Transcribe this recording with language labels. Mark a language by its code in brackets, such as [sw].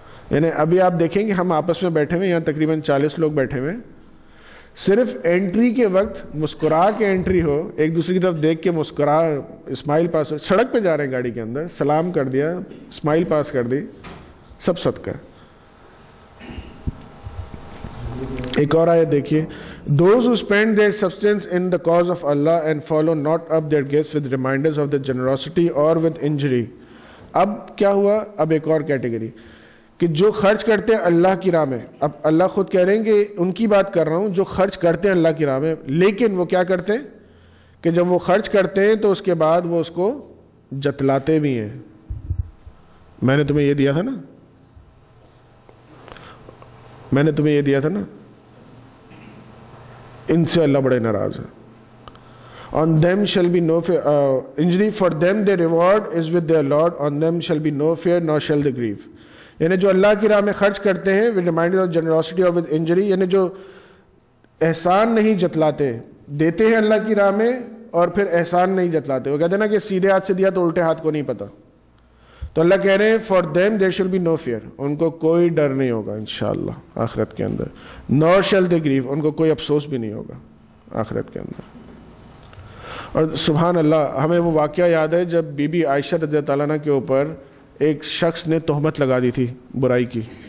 [ur] یعنی ابھی آپ دیکھیں کہ ہم آپس میں بیٹھے ہوئے، یہاں تقریباً 40 لوگ بیٹھے ہوئے، صرف انٹری کے وقت مسکرا کے انٹری ہو، ایک دوسرے کی طرف دیکھ کے مسکرا، اسمائل پاس ہو. سڑک پہ جا رہے ہیں گاڑی کے اندر، سلام کر دیا، اسمائل پاس کر دی، سب صدقہ ہے. ایک اور آیت دیکھیے. [en] Those who spend their substance in the cause of Allah and follow not up their gifts with reminders of the generosity or with injury. [ur] اب کیا ہوا؟ اب ایک اور کیٹیگری کہ جو خرچ کرتے ہیں اللہ کی راہ میں. اب اللہ خود کہہ رہے ہیں کہ ان کی بات کر رہا ہوں جو خرچ کرتے ہیں اللہ کی راہ میں، لیکن وہ کیا کرتے ہیں کہ جب وہ خرچ کرتے ہیں تو اس کے بعد وہ اس کو جتلاتے بھی ہیں. میں نے تمہیں یہ دیا تھا نا، میں نے تمہیں یہ دیا تھا نا. ان سے اللہ بڑے ناراض ہے. [en] On them shall be no fear, injury for them their reward is with their Lord. On them shall be no fear nor shall they grieve. [ur] یعنی جو اللہ کی راہ میں خرچ کرتے ہیں [en] with reminder of generosity or with injury، [ur] یعنی جو احسان نہیں جتلاتے، دیتے ہیں اللہ کی راہ میں اور پھر احسان نہیں جتلاتے. وہ کہتے ہیں نا کہ سیدھے ہاتھ سے دیا تو الٹے ہاتھ کو نہیں پتا. تو اللہ کہہ رہے ہیں [en] for them there shall be no fear. [ur] ان کو کوئی ڈر نہیں ہوگا انشاءاللہ آخرت کے اندر. [en] nor shall they grieve. [ur] ان کو کوئی افسوس بھی نہیں ہوگا آخرت کے اندر. اور سبحان اللہ، ہمیں وہ واقعہ یاد ہے جب بی بی عائشہ رضی اللہ تعالیٰ عنہ کے اوپر ایک شخص نے تہمت لگا دی تھی برائی کی.